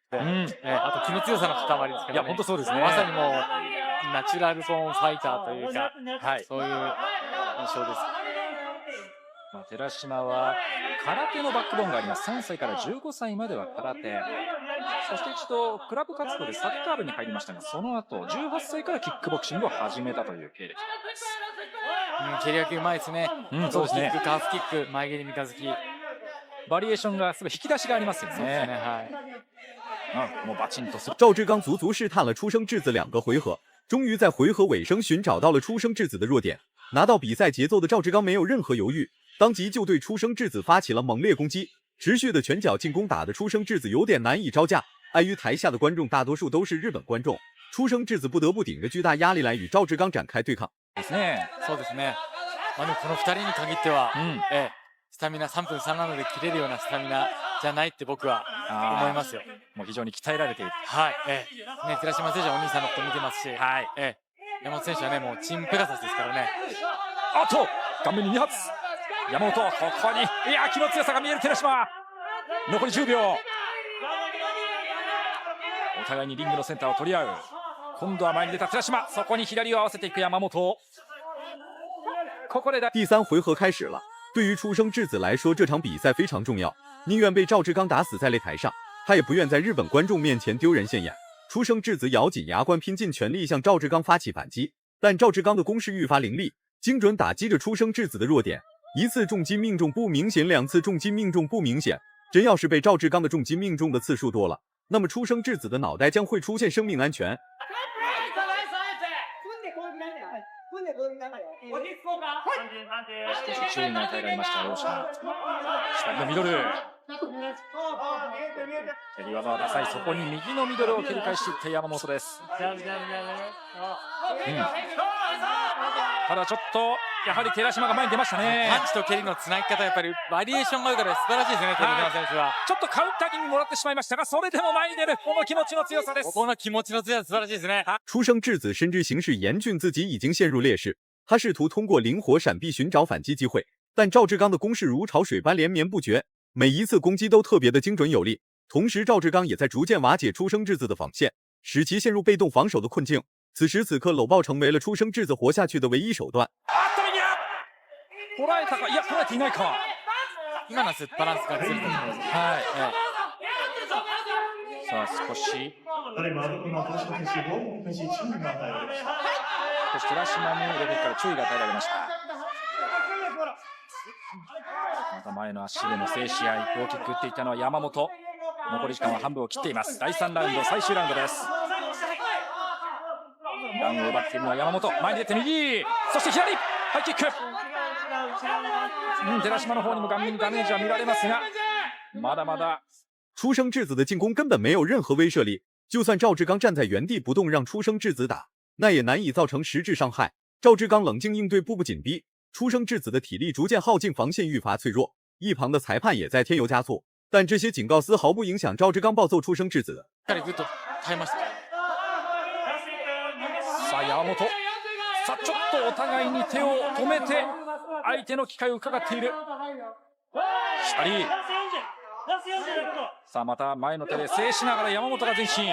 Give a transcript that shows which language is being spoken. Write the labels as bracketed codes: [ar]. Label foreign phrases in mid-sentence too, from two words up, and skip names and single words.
[ja] あと気の強さの塊ですけどね。いや本当そうですね。まさにもうナチュラルボーンファイターというか、はい、そういう印象です。寺島は空手のバックボーンがあります。3歳から15歳までは空手、そして一度クラブ活動でサッカー部に入りましたが、その後18歳からキックボクシングを始めたという経歴です。蹴り分けうまいですね。そうですね。キック、カーフキック、前蹴り三日月、バリエーションがすごい引き出しがありますよね。そうですね、はい。もうバチンとする。 [zh] 赵志刚足足试探了出生质子2个回合，终于在回合尾声寻找到了出生质子的弱点。拿到比赛节奏的赵志刚没有任何犹豫，当即就对出生质子发起了猛烈攻击，持续的拳脚进攻打得出生质子有点难以招架。碍于台下的观众大多数都是日本观众，出生质子不得不顶着巨大压力来与赵志刚展開對抗。 [ja] ですね。そうですね。でもこの2人に限っては、スタミナ3分37で切れるようなスタミナじゃないって僕は思いますよ。もう非常に鍛えられている。はい。寺島選手はお兄さんのこと見てますし、はい。山本選手はねもうチームペガサスですからね。あと顔面に2発。山本ここに気の強さが見える寺島。残り10秒。お互いにリングのセンターを取り合う。今度は前に出た寺島、そこに左を合わせていく山本。ここで [zh] 第3回合开始了。对于出生质子来说，这场比赛非常重要。宁愿被赵志刚打死在擂台上，他也不愿在日本观众面前丢人现眼。出生质子咬紧牙关，拼尽全力向赵志刚发起反击，但赵志刚的攻势愈发凌厉，精准打击着出生质子的弱点。一次重击命中不明显，2次重击命中不明显。真要是被赵志刚的重击命中的次数多了，那么出生质子的脑袋将会出现生命安全。 [ja] 少し注意が与えられました両者。左のミドル。蹴り技はダサい。そこに右のミドルを蹴り返していった山本です。ただちょっとやはり寺島が前に出ましたね。パンチと蹴りのつなぎ方、やっぱりバリエーションがあるから素晴らしいですね、寺島選手は。ちょっとカウンター気味もらってしまいましたが、それでも前に出る。この気持ちの強さです。この気持ちの強さ素晴らしいですね。 [zh] 出生质子深知形势严峻，自己已经陷入劣势。他试图通过灵活闪避寻找反击机会，但赵志刚的攻势如潮水般连绵不绝，每一次攻击都特别的精准有力。同时，赵志刚也在逐渐瓦解出生质子的防线，使其陷入被动防守的困境。此时此刻，搂抱成为了出生质子活下去的唯一手段。 [ja] 捉えたか、いや捉えていないか。今のバランスがずれてる。はい。さあ少し。そして寺島にレベルから注意が与えられました。また前の足での静止合い、ローキック打っていたのは山本。残り時間は半分を切っています。第3ラウンド最終ラウンドです。ランを奪っているのは山本。前に出て右、そして左ハイキック。寺島の方にも顔面にダメージは見られますが、まだまだ [zh] 出生质子的进攻根本没有任何威慑力，就算赵志刚站在原地不动让出生质子打，那也难以造成实质伤害。赵志刚冷静应对，步步紧逼，出生质子的体力逐渐耗尽，防线愈发脆弱。一旁的裁判也在添油加醋，但这些警告丝毫不影响赵志刚暴揍出生质子。 [ja] さあ山本、さあちょっとお互いに手を止めて相手の機会を伺っている。左。さあまた前の手で制しながら山本が前進。